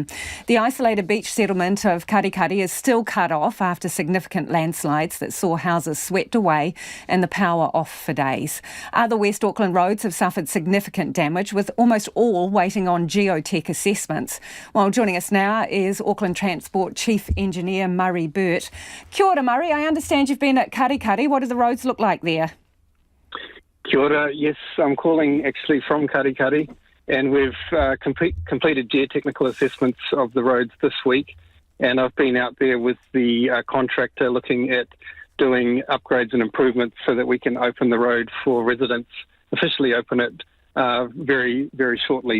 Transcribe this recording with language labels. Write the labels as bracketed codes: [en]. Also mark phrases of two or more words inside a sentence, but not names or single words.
[en] The isolated beach settlement of Karikari is still cut off after significant landslides that saw houses swept away and the power off for days. Other West Auckland roads have suffered significant damage, with almost all waiting on geotech assessments. Well, joining us now is Auckland Transport Chief Engineer Murray Burt. [mi] Kia ora, Murray. [en] I understand you've been at Karikari. What do the roads look like there? [mi] Kia ora. [en] Yes, I'm calling actually from Karikari, and we've completed geotechnical assessments of the roads this week, and I've been out there with the contractor looking at doing upgrades and improvements so that we can open the road for residents, officially open it very, very shortly.